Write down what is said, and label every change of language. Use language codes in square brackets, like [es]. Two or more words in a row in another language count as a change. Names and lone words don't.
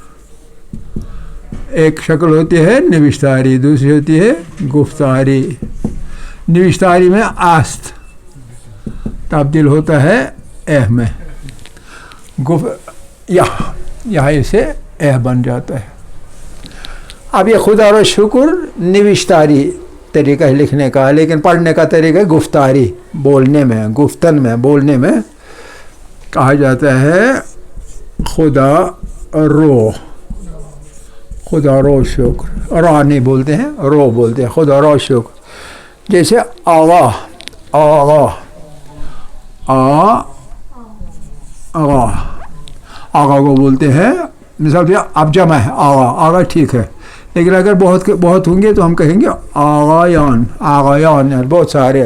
[ur] ایک شکل ہوتی ہے نوشتاری, دوسری ہوتی ہے گفتاری. نوشتاری میں آست تبدیل ہوتا ہے اہ میں, یہاں اسے اہ بن جاتا ہے. اب یہ [fa] خدا رو شکر [ur] نوشتاری طریقہ ہے لکھنے کا, لیکن پڑھنے کا طریقہ ہے گفتاری, بولنے میں, گفتن میں, بولنے میں کہا جاتا ہے [fa] خدا رو, خدا رو شکر. [ur] را نہیں بولتے ہیں, رو بولتے ہیں, [fa] خدا رو شکر. [ur] جیسے آغا, آغا, آغا, آغا کو بولتے ہیں. مثال پہ اب جمع ہے آغا, آغا ٹھیک ہے, لیکن اگر بہت ہوں گے تو ہم کہیں گے آغایان, آغایان یعنی بہت سارے.